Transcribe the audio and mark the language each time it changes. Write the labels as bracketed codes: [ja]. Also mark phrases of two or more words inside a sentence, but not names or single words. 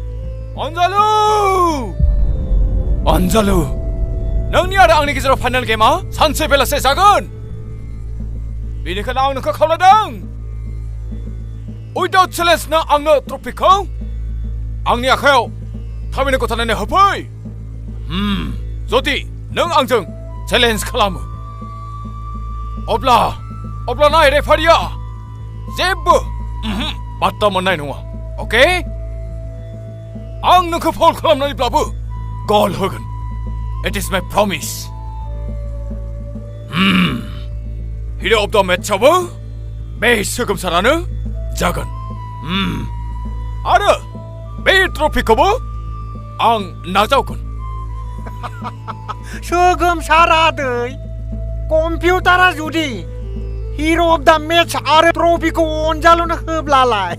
[brx] अनजालु नोंनि आरो आंनि गेजेराव फाइनाल गेमा सानसे बेलासे जागोन बेनिखायनो आं नोंखौ खावलायदों [en] without challenge [brx] नों आंनो ट्रफिखौ आंनि आखायाव थाबैनो गथायनानै होफै जुदि नों आंजों चेलेन्ज खालामो अब्ला नाय रेफारिया जेबो बाट्टा मोननाय नङा अके आं नोंखौ फाउल खालामनानैब्लाबो गल होगोन [en] it is my promise hero of the [brx] मेचआवबो बे सोगोमसारानो जागोन आरो बे ट्रफिखौबो आं नाजावगोन सोगोमसार आदै कम्पिउटारा जुदि [en] hero of the match [brx] आरो ट्रफिखौ अनजालुनो होब्लालाय